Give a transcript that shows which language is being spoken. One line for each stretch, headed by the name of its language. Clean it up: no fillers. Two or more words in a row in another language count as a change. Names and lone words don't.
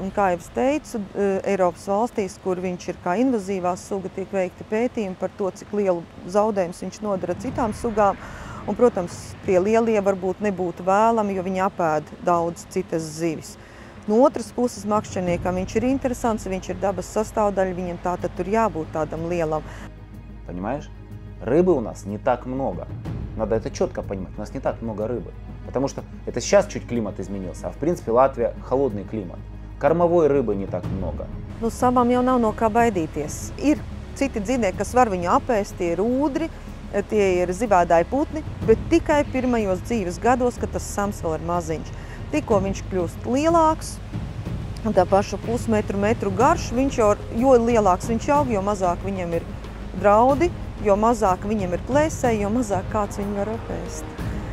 Latvian: Un, kā jau es teicu, Eiropas valstīs, kur viņš ir kā invazīvā suga, tiek veikti pētījumi par to, cik lielu zaudējumus viņš nodara citām sugām. Un, protams, tie lielie varbūt nebūtu vēlami, jo viņi apēd daudz citas zivis. No otras puses, makšķerniekam viņš ir интересants, viņš ir dabas sastāvdaļa, viņam tātad tur jābūt тādam lielam.
Russian: Понимаешь? Рыбы у нас не так много. Надо это четко понимать. У нас не так много рыбы. Потому что это сейчас чуть климат изменился, а в принципе Латвия холодный климат. Kормовой рыбы не так много.
Latvian: Nu, samam jau nav no kā baidīties. Ir citi dzīvnieki, kas var viņu apēst, tie ir ūdri, tie ir zibēdāji putni, bet tikai pirmajos dzīves gados, kad tas sams vēl ir maziņš. Tikko viņš kļūst lielāks, un tā paša metru garš, jo lielāks viņš aug, jo mazāk viņam ir draudi, jo mazāk viņam ir plēsēji, jo mazāk kāds viņu var apēst.